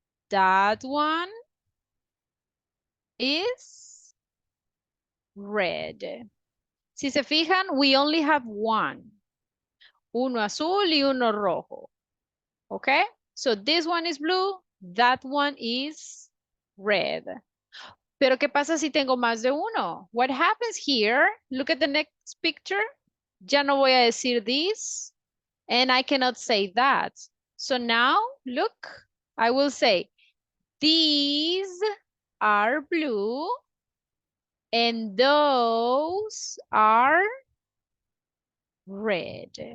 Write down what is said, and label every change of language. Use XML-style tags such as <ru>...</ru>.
<en>That one is red.</en> <es>Si se fijan,</es> <en>we only have one.</en> <es>Uno azul y uno rojo. Okay?</es> <en>So this one is blue, that one is red.</en> <es>Pero ¿qué pasa si tengo más de uno?</es> <en>What happens here? Look at the next picture.</en> <es>Ya no voy a decir</es> <en>this, and I cannot say that. So now, look, I will say, these are blue, and those are red.</en>